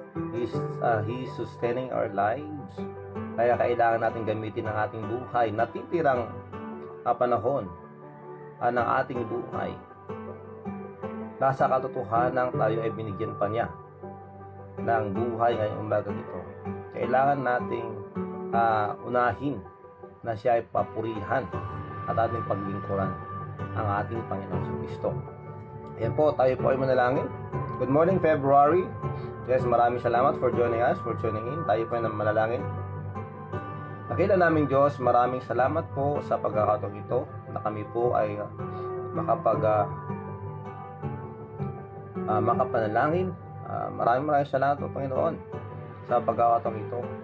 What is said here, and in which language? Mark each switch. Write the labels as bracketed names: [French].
[English] He is sustaining our lives. [Filipino] Kaya kailangan natin gamitin ang ating buhay, natitirang panahon ng ating buhay. Nasa katotohanan tayo ay binigyan pa niya ng buhay ngayong umaga ito. Kailangan nating unahin na siya ay papurihan at ating paglingkuran ang ating Panginoon sa Kristo. Ayan po, tayo po ay manalangin. [English] Good morning, February. Yes, [Filipino] maraming salamat [English] for joining us, for tuning in. [Filipino] Tayo po ay manalangin. Nakita namin Diyos, maraming salamat po sa pagkakataong ito na kami po ay makapanalangin. Maraming salamat po, Panginoon, sa pagkakataong ito.